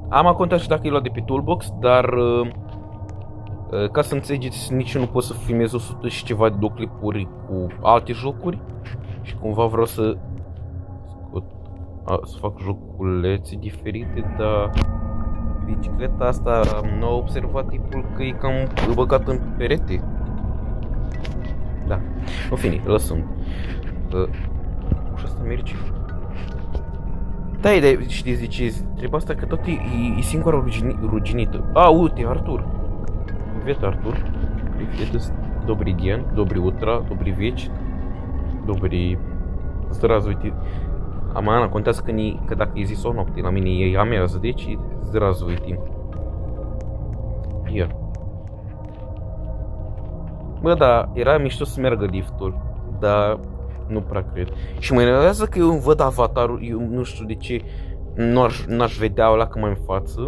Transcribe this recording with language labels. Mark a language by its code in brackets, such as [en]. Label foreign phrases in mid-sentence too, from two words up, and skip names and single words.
[ro] Am contat și dacă e luat de pe Toolbox, dar ca să înțelegeți, nici eu nu pot să filmez 100 și ceva de videoclipuri cu alte jocuri și cumva vreau să fac joculețe diferite, dar bicicleta asta n-a observat tipul că e cam băgat în perete. Da, în fine, lăsăm. Și asta merge. Da, știți de ce? Treaba asta că tot e singura ruginită. Uite, Artur. [ru] Привет, Артур. Привет, добрый день, добрый утро, добрый вечер, добрый... Здравствуйте. [ro] Ana contează că dacă e zi sau noapte, la mine e amiază, deci zdravствуйте. Ia. Bă, da, era mișto să meargă liftul, dar nu prea cred. Și mă enervează că eu văd avatarul, eu nu știu de ce n-aș vedea ăla că mai în față.